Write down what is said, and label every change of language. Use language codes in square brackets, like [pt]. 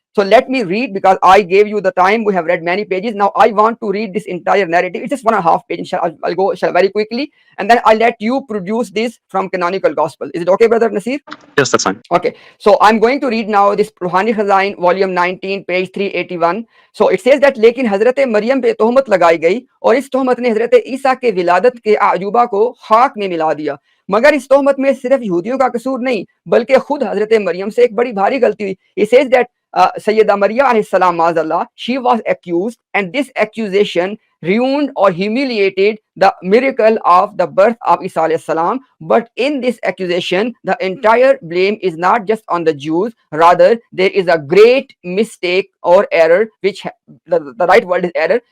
[en] So let me read, because I gave you the time. We have read many pages. Now I want to read this entire narrative. It's just 1.5 pages. I'll go very quickly, and then I'll let you produce this from canonical gospel. Is it okay, brother Nasir? Yes, that's fine. Okay, so I'm going to read now this Ruhani Khazain, volume 19, page 381. So it says that [hi] लेकिन हजरत मरियम पे तोहमत लगाई गई और इस तोहमत ने हजरत ईसा के विलादत के अजूबा को खाक में मिला दिया। मगर इस तोहमत में सिर्फ यहूदियों का कसूर नहीं, बल्कि खुद हजरत मरियम से एक बड़ी भारी गलती हुई। [en] It says that Sayyida Maryam alayhi salam, maazallah, she was accused, and this accusation ruined or humiliated the miracle of the birth of Isa alayhi salam. But in this accusation, the entire blame is not just on the Jews. Rather, there is a great mistake or error, which the right word is error.